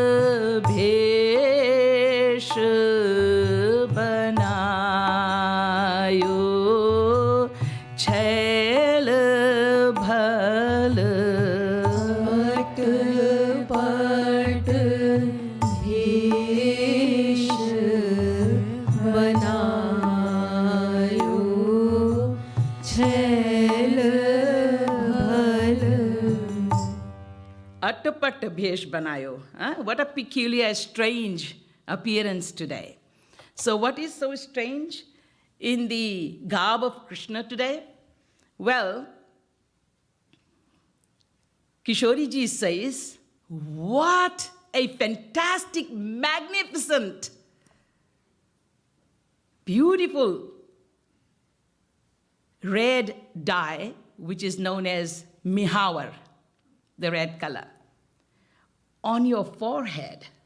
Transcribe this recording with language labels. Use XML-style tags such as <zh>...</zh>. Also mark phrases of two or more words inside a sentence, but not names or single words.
<hi>भेष बनायो छैल भल अट पट भेष बनायो अटपट भेष बनायो.</hi> <en>What a peculiar, strange appearance today. So what is so strange in the garb of Krishna today? Well, Kishoriji says, what a fantastic, magnificent, beautiful red dye, which is known as mihawar, the red color, on your forehead.</en>